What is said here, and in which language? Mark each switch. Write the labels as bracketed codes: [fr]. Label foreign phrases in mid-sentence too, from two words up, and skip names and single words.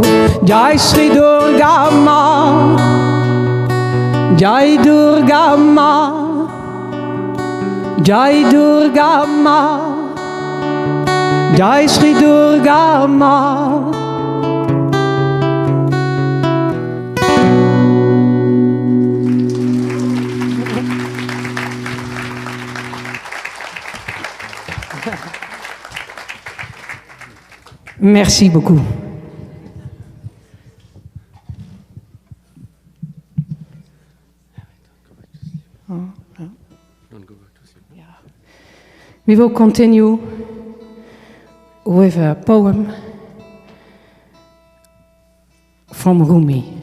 [hi] Jai Sri Durga Ma, Jai Durga Ma, Jai Durga Ma, Jai Sri Durga Ma. [fr] Merci beaucoup. [en] We will continue with a poem from Rumi.